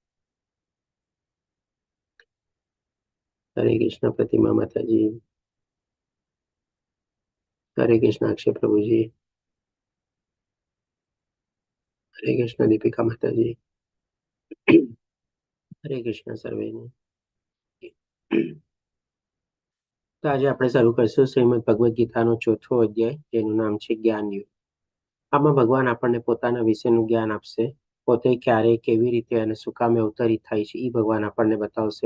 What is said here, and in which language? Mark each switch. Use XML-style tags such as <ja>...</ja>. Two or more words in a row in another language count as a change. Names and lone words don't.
<hi>हरे कृष्ण प्रतिमा माता जी। हरे कृष्ण अक्षय प्रभु जी। हरे कृष्ण दीपिका माता जी। हरे कृष्ण सर्वे ने।</hi> <gu>તો આજે આપણે શરૂ કરીશું શ્રીમદ ભગવદ્ ગીતાનો ચોથો અધ્યાય, જેનું નામ છે જ્ઞાન યુગ. આમાં ભગવાન આપણને પોતાના વિશેનું જ્ઞાન આપશે. પોતે ક્યારે, કેવી રીતે અને શું કામે અવતરિત થાય છે એ ભગવાન આપણને બતાવશે.</gu>